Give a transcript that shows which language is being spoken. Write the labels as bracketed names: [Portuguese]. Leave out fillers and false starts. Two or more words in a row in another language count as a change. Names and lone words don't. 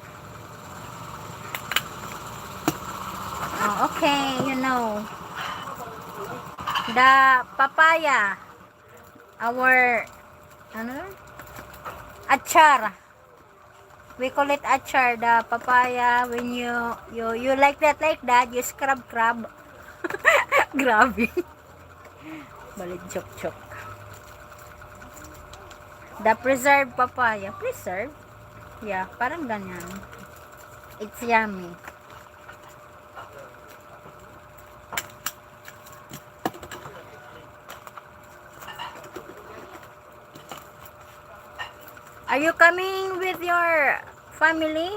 [English] Oh, okay, you know. The papaya. Our achar. We call it achar, the papaya. When you like that, you scrub. Grabe. Balit chok. The preserved papaya. Preserved? Yeah, [Filipino] parang ganyan. [English] It's yummy. Are you coming with your family?